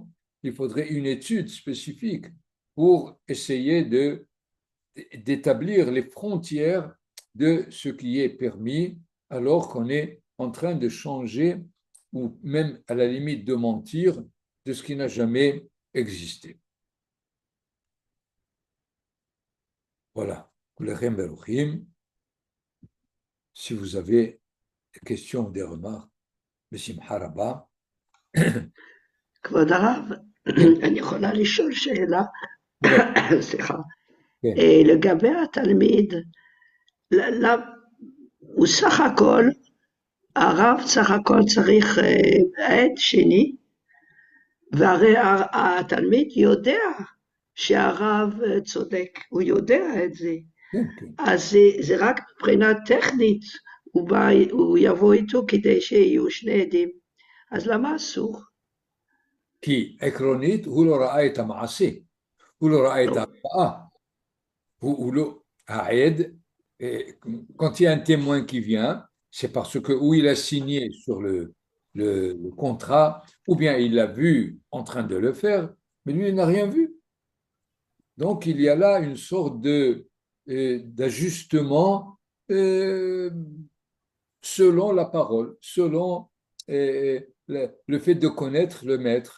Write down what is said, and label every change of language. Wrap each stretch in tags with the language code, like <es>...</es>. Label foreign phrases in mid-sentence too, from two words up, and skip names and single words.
<fr>Il faudrait une étude spécifique pour essayer d'établir les frontières de ce qui est permis alors qu'on est en train de changer ou même à la limite de mentir de ce qui n'a jamais existé. Voilà. Si vous avez des questions ou des remarques,</fr> <he>בשמחה רבה. כבוד הרב, אני יכולה לשאול שאלה? סליחה. כן, לגבי התלמיד, הוא סך הכל, הרב סך הכל צריך עד שני, והרי התלמיד יודע שהרב צודק, הוא יודע את זה. כן, כן. אז זה רק מבחינה טכנית, הוא יבוא איתו כדי שיהיו שני עדים. אז למה אסור? כי עקרונית הוא לא ראה את המעשה, הוא לא rאה את לא. ההרפאה.</he> <fr>Aed, quand il y a un témoin qui vient, c'est parce que ou il a signé sur le contrat, ou bien il l'a vu en train de le faire, mais lui, il n'a rien vu. Donc, il y a là une sorte d'ajustement euh, selon la parole, selon le fait de connaître le maître.</fr>